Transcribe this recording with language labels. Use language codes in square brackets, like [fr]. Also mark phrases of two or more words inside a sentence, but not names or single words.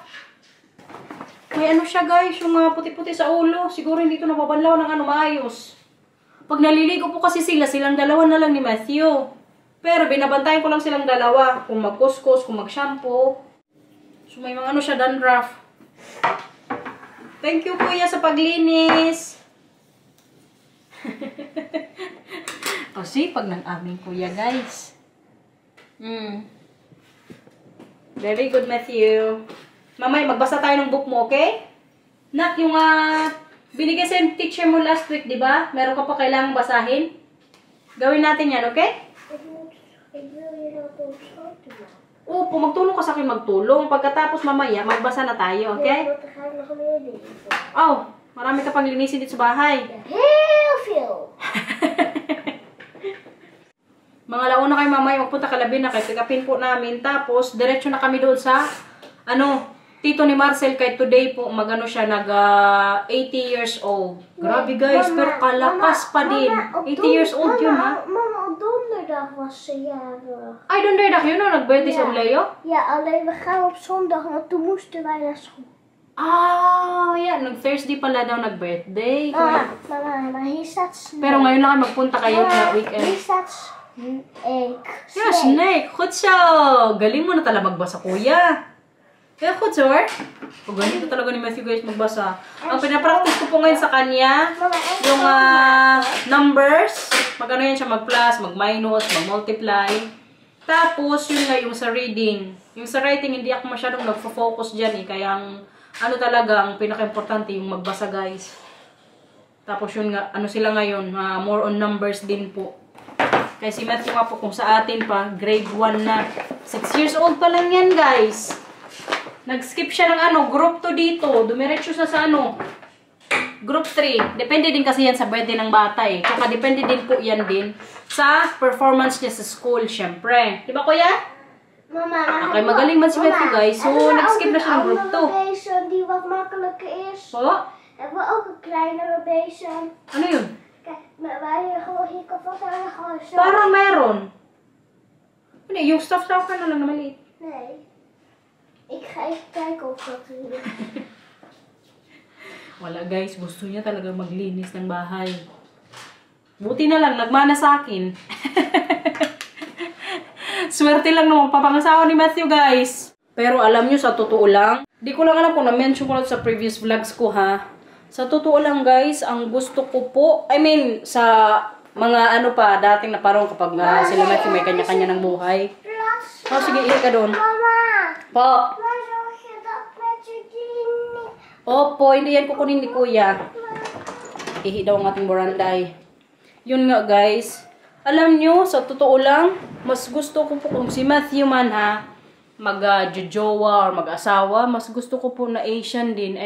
[tl] May siya, guys. Yung puti-puti sa ulo. Siguro hindi ito nababanlaw ng maayos. Pag naliligo po kasi silang dalawa na lang ni Matthew. Pero binabantayan ko lang silang dalawa. Kung magkuskus, kung mag-shampoo. So may mga siya, dandruff. [en] Thank you, [tl] kuya, sa paglinis. O, sipag ng aming kuya, guys. [en] Very good, Matthew. [tl] Mamay, magbasa tayo ng book mo, okay? Nak, yung binigay sa teacher mo [en] last week, [tl] di ba? Meron ka pa kailangang basahin? Gawin natin yan, okay? [nl] Ik wil hier ook op schoten maken. [tl] Opo, magtulong ka sa akin magtulong. Pagkatapos mamaya, magbasa na tayo, okay? [nl] Nee, want dan ga ik nog meer dingen doen. [tl] Oh, marami ka pang linisin dito sa bahay. [nl] Heel veel. [tl] Mga launa kayo mamaya, magpunta kalabi na kayo. Pick-upin po namin. Tapos, diretso na kami doon sa, tito ni Marcel. Kay today po, siya, [en] 80 years old. [tl] Grabe guys, pero kalakas pa din. [en] 80 years old [tl] yun, ha? Mama, [nl] op donderdag was ze jarig. [tl] Ay, donderdag yun, no? Nag-birthday si Leo? [nl] Ja, alleen we gaan op zondag, want toen moesten wij naar school. [en] Ah, yeah. [tl] Nag-Thursday pala daw nag-birthday. Mama, [nl] maar hier staat snake. [tl] Pero ngayon lang magpunta kayo na [nl] Hier [tl] weekend. [nl] staat snake. [en] Yeah, snake. [nl] Goed zo. [tl] Galing mo na talaga magbasa, kuya. Kaya [nl] goed zo, hoor. [tl] Ganito talaga ni Matthew, guys, magbasa. Ang pinapractice ko po ngayon sa kanya, yung numbers. Mag-ano yan siya, mag-plus, mag-minus, mag-multiply. Tapos, yun nga, yung sa reading. Yung sa writing, hindi ako masyadong nagfo-focus dyan, eh. Kaya ang talaga, ang pinaka-importante, yung magbasa, guys. Tapos yun nga, sila ngayon, [en] more on numbers [tl] din po. Kaya si Matthew nga po, kung sa atin pa, grade 1 na. 6 years old pa lang yan, guys. Nag-skip siya ng group 2 dito. Dumiretso siya sa group 3. Depende din kasi yan sa birthday ng bata eh. Tsaka depende din po yan din sa performance niya sa school, syempre. Di ba, kuya? Mama, Okay, magaling man si Matthew, guys. So, nag-skip na siya ng group 2. [nl] bezem die wat makkelijker is. [tl] Po? [nl] Hebben we ook een kleinere bezem. [tl] Ano yun? [nl] Kijk, waar je gewoon hier kan vatten en gewoon zo. [tl] Parang meron. Hindi, yung stuff ka na lang na maliit. [nl] Nee. Ik ga even kijken of dat er is. [tl] Wala guys, gusto niya talaga maglinis ng bahay. Buti na lang, nagmana sa akin. Swerte lang naman papangasawa ni Matthew, guys. Pero alam nyo, sa totoo lang, di ko lang alam kung na-mention ko lang sa [en] previous vlogs [tl] ko, ha. Sa totoo lang, guys, ang gusto ko po, sa mga dating na parang kapag sila Matthew may kanya-kanya ng buhay. Oh, sige, ihi ka doon. Mama, Po. [nl] waar zorg je dat met je ding? [tl] Opo, hindi yan kukunin ni kuya. Ihi daw ang ating buranday. Yun nga, guys. Alam nyo, sa totoo lang, mas gusto ko po kung si Matthew man mag-jojowa or mag-asawa, mas gusto ko po na Asian din.